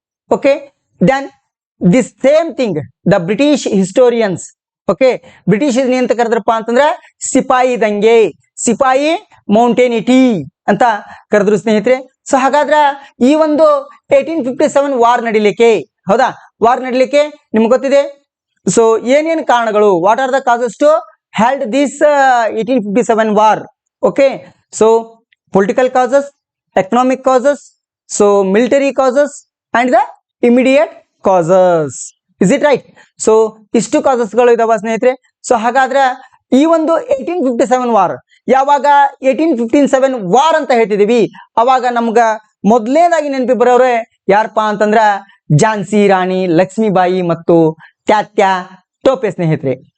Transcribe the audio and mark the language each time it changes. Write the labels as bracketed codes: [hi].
[en] Okay, then this same thing the British historians, okay, British [kn] ಏನಂತ ಕರೆದ್ರಪ್ಪ ಅಂತಂದ್ರೆ ಸಿಪಾಯಿ ದಂಗೆ, ಸಿಪಾಯಿ ಮೌಂಟೇನಿಟಿ ಅಂತ ಕರೆದ್ರು ಸ್ನೇಹಿತರೆ. ಸೊ ಹಾಗಾದ್ರೆ ಈ ಒಂದು 1857 ವಾರ್ ನಡಿಲಿಕ್ಕೆ, ಹೌದಾ, ವಾರ್ ನಡಿಲಿಕ್ಕೆ ನಿಮ್ಗೆ ಗೊತ್ತಿದೆ. [en] so [kn] ಏನೇನು ಕಾರಣಗಳು, [en] What are the causes to held this 1857 war? Okay, so political causes, economic causes, so military causes and the immediate causes. Is it right? [kn] So ಇಷ್ಟು causes ಗಳು ಇದಾವ ಸ್ನೇಹಿತರೆ. ಸೊ ಹಾಗಾದ್ರೆ ಈ ಒಂದು 1857 ವಾರ್ ಯಾವಾಗ 1857 ವಾರ್ ಅಂತ ಹೇಳ್ತಿದೀವಿ, ಅವಾಗ ನಮ್ಗ ಮೊದಲನೇದಾಗಿ ನೆನಪಿ ಬರೋರೆ ಯಾರಪ್ಪ ಅಂತಂದ್ರ ಝಾನ್ಸಿ ರಾಣಿ ಲಕ್ಷ್ಮೀಬಾಯಿ ಮತ್ತು ತ್ಯಾತ್ಯಾ ಟೋಪೆ ಸ್ನೇಹಿತರೆ.